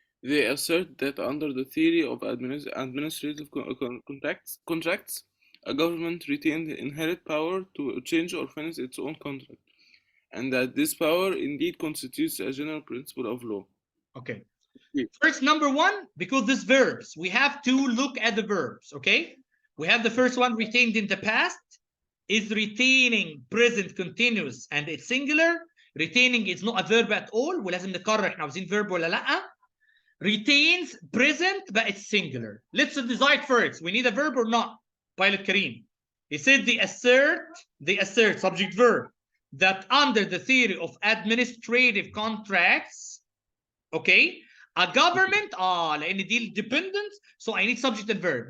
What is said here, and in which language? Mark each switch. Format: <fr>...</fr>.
<en>They assert that under the theory of administrative contracts, a government retains inherent power to change or finish its own contract, and that this power indeed constitutes a general principle of law. Okay. Okay. First, number one, because these verbs, we have to look at the verbs, okay? We have the first one retained in the past, is retaining present continuous and it's singular. Retaining is not a verb at all.</en> <ar>ولازم نقرر احنا عاوزين verb ولا لا.</ar> <en>Retains present but it's singular. Let's decide first. We need a verb or not? Pilot Kareem. He said they assert subject verb that under the theory of administrative contracts, okay, a government</en> <ar>لان دي</ar> <en>dependent, so I need subject and verb.</en>